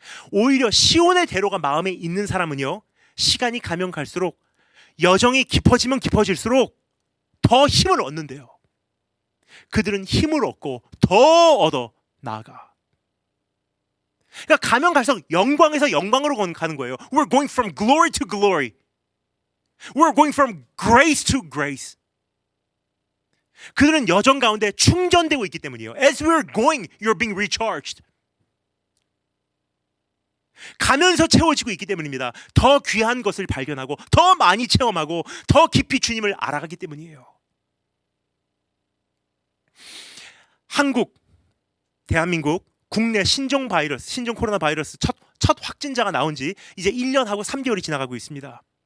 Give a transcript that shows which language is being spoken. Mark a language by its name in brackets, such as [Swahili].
[Korean] 오히려 시온의 대로가 마음에 있는 사람은요, 시간이 가면 갈수록, 여정이 깊어지면 깊어질수록 더 힘을 얻는데요. 그들은 힘을 얻고 더 얻어 나아가. 그러니까 가면 갈수록 영광에서 영광으로 가는 거예요. [English] We're going from glory to glory. We're going from grace to grace. [Korean] 그들은 여정 가운데 충전되고 있기 때문이에요. [English] As we're going, you're being recharged. [Korean] 가면서 채워지고 있기 때문입니다. 더 귀한 것을 발견하고 더 많이 체험하고 더 깊이 주님을 알아가기 때문이에요. 대한민국 국내 신종 코로나 바이러스 첫 확진자가 나온 지 이제 1년하고 3개월이 지나가고 있습니다.